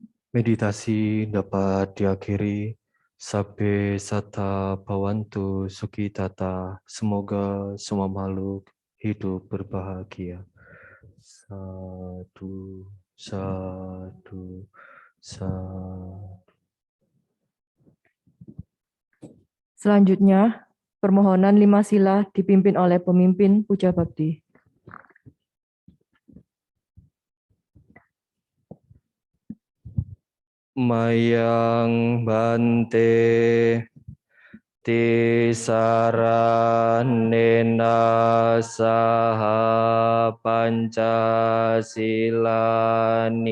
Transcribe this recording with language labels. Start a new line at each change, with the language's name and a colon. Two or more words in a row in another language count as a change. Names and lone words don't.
Indonesian: Meditasi dapat diakhiri.
Pali: Sabbe sata bhavantu sukhitata.
Indonesian: Semoga semua makhluk hidup berbahagia.
Pali: Sadu, sadu, sadu.
Indonesian: Selanjutnya, permohonan 5 sila dipimpin oleh pemimpin Puja Bakti.
Pali: Mayang bante tisaranena saha pancasila